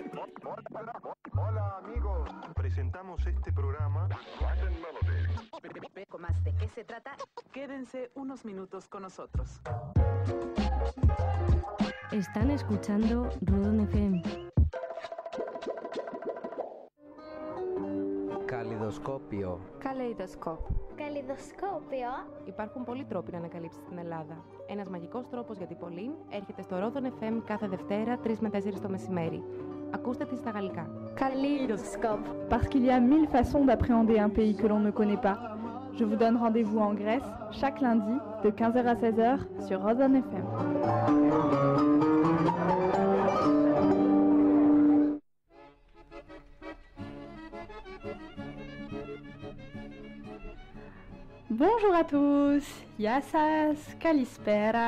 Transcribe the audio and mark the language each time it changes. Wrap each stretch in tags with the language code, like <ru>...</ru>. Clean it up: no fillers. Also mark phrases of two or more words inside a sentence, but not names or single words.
<es>Hola amigos, presentamos este programa. Más de qué se trata. Quédense unos minutos con nosotros. Están escuchando Rodon FM.</es> <el>Καλλιδοσκόπιο. Καλλιδοσκόπιο. Υπάρχουν πολλοί τρόποι να ανακαλύψεις την Ελλάδα. Ένας μαγικός τρόπος για την Πολύν έρχεται στο Rodon FM κάθε Δευτέρα 3 με 4 το μεσημέρι. Ακούστε τη στα γαλλικά.</el> <fr>Kaleidoscope. Parce qu'il y a 1000 façons d'appréhender un pays que l'on ne connaît pas. Je vous donne rendez-vous en Grèce chaque lundi de 15h à 16h sur Rodon FM. Bonjour à tous,</fr> <el>Γεια σας, Καλησπέρα.</el>